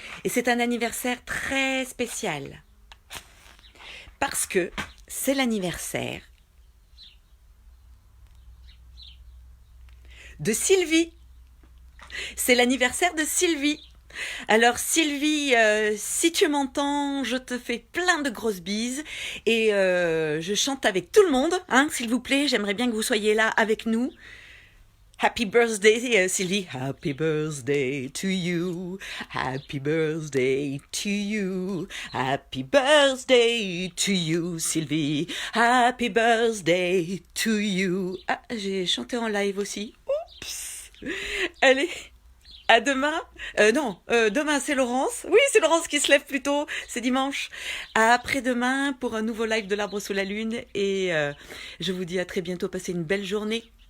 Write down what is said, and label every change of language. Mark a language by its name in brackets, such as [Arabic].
[French] Et c'est un anniversaire très spécial. Parce que c'est l'anniversaire de Sylvie. C'est l'anniversaire de Sylvie. Alors Sylvie, si tu m'entends, je te fais plein de grosses bises et je chante avec tout le monde, hein, s'il vous plaît, j'aimerais bien que vous soyez là avec nous. [English] Happy birthday Sylvie, happy birthday to you, happy birthday to you, happy birthday to you Sylvie, happy birthday to you. [French] Ah, j'ai chanté en live aussi. Oups. Allez. À demain. Non, demain c'est Laurence. Oui, c'est Laurence qui se lève plus tôt. C'est dimanche. À après-demain pour un nouveau live de l'Arbre sous la Lune. Et je vous dis à très bientôt. Passez une belle journée.